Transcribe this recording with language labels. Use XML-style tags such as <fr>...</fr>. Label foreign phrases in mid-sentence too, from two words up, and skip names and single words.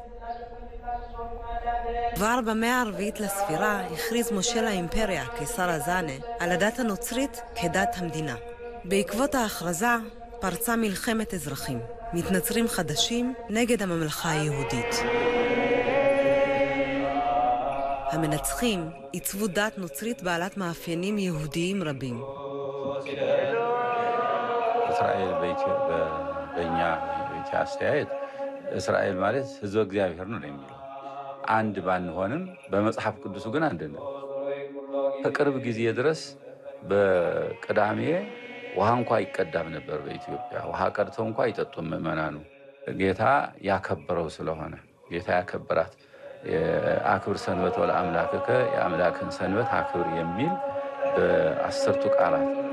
<he>כבר במאה הרביעית לספירה הכריז מושל האימפריה, קיסר הזאנה, על הדת הנוצרית כדת המדינה. בעקבות ההכרזה פרצה מלחמת אזרחים, מתנצרים חדשים נגד הממלכה היהודית. המנצחים עיצבו דת נוצרית בעלת מאפיינים יהודיים רבים.</he> <am>እስራኤል በእኛ አስተያየት እስራኤል ማለት ሕዝበ እግዚአብሔር ነው የሚለው አንድ ባንሆንም በመጽሐፍ ቅዱሱ ግን አንድ ነው። ከቅርብ ጊዜ ድረስ በቅዳሜ ውሃ እንኳን ይቀዳም ነበር በኢትዮጵያ። ውሃ ቀድተው እንኳን አይጠጡም ምዕመናኑ። ጌታ ያከበረው ስለሆነ ጌታ ያከበራት</am> <gez>አክብር ሰንበት ወለአምላክከ</gez> <am>የአምላክን ሰንበት አክብር የሚል በአስርቱ ቃላት</am>